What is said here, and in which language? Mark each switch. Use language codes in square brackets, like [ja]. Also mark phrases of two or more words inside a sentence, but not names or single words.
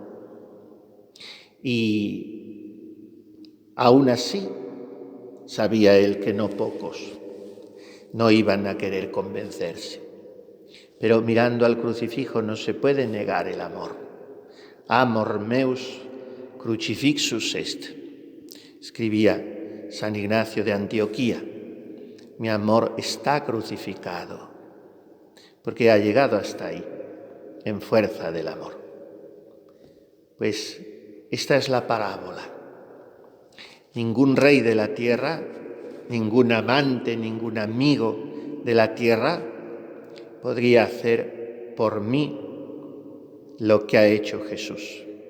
[es] Y aún así, sabía él que no pocos no iban a querer convencerse. Pero mirando al crucifijo no se puede negar el amor. [la] Amor meus crucifixus est, [es] escribía San Ignacio de Antioquía. Mi amor está crucificado, porque ha llegado hasta ahí, en fuerza del amor. Pues esta es la parábola. Ningún rey de la tierra, ningún amante, ningún amigo de la tierra podría hacer por mí lo que ha hecho Jesús.